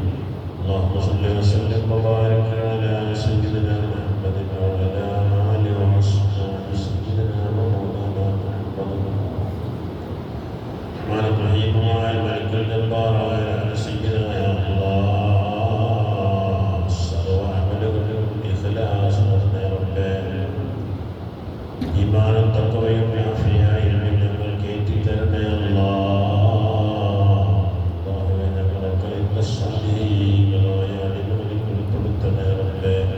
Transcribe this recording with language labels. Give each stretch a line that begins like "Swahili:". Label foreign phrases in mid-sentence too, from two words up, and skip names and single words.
Arabic: اللهم صل وسلم وبارك على سيدنا محمد وعلى آله وصحبه سيدنا ومولانا محمد الرحمن الرحيم وعلى الملك الجبار وعلى سيدنا يا الله
Malayalam: ഈമാനും തഖ്വയും ആഫിയയും ഞങ്ങൾ കേറ്റിത്തരണേ അല്ലാഹുവേ. ഞങ്ങളൊക്കെ ഇന്ന് സ്വാലിഹീങ്ങളായ അടിമകളിൽ ഉൾപ്പെടുത്തണേ റബ്ബേ.